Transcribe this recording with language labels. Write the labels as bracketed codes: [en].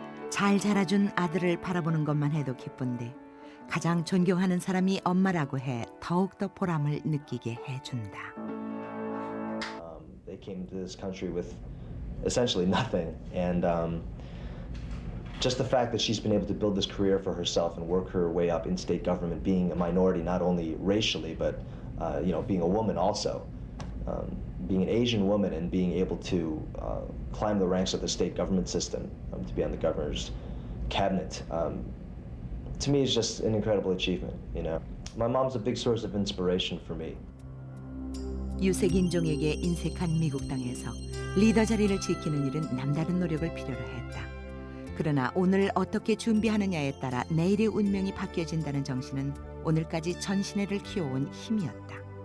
[ko] 잘 자라준 아들을 바라보는 것만 해도 기쁜데 가장 존경하는 사람이 엄마라고 해 더욱더 보람을 느끼게 해준다. [en] They came to this country with essentially nothing, and just the fact that she's been able to build this career for herself and work her way up in state government, being a minority not only racially but being a woman also, being an Asian woman and being able to climb the ranks of the state government system, to be on the governor's cabinet, to me is just an incredible achievement. You know, my mom's a big source of inspiration for me. [ko] 유색 인종에게 인색한 미국 땅에서 리더 자리를 지키는 일은 남다른 노력을 필요로 했다. 그러나 오늘 어떻게 준비하느냐에 따라 내일의 운명이 바뀌어진다는 정신은 오늘까지 전신애를 키워온 힘이었다.